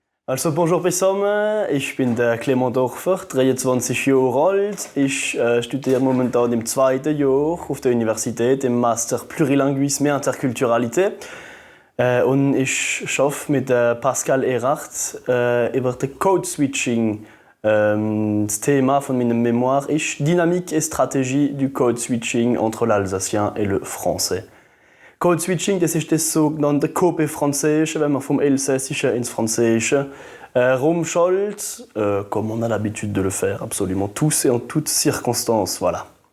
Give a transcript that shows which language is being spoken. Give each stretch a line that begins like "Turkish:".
German: Also bonjour zusammen, ich bin der Clement Dorfer, 23 Jahre alt. Ich studiere momentan im zweiten Jahr auf der Universität im Master Plurilinguisme et Interculturalité. Und ich arbeite mit Pascal Erhardt über das Code-Switching. Das Thema von meinem Mémoire ist
French: Dynamique et stratégie du Code-Switching entre l'Alsacien et le Français.
German: Code-Switching, das ist das sogenannte Copé-Französische, wenn man vom Elsässischen ins Französische rumschaltet,
French: comme on a l'habitude de le faire, absolument tous et en toutes circonstances, voilà.